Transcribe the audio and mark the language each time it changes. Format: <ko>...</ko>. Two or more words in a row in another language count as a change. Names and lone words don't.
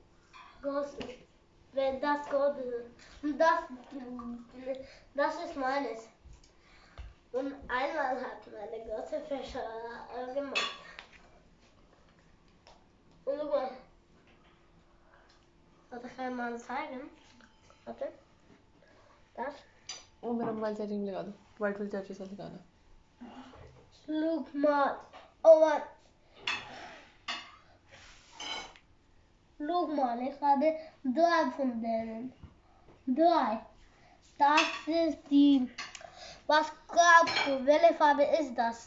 <de>Wenn das große. Und das ist meines. Und einmal hat meine große Fische gemacht. Und guck mal. Warte, kann ich mal zeigen? Warte. Das.</de> <hi>वो मेरा</hi> <en>mobile charging</en> <hi>लगा दो वाइट वाली चार्जर से लगाना</hi> <de>Look mal. Oh Mann. Look mal, ich habe 3 von denen. 3. Das ist die. Was glaubst du, welche Farbe ist das?</de>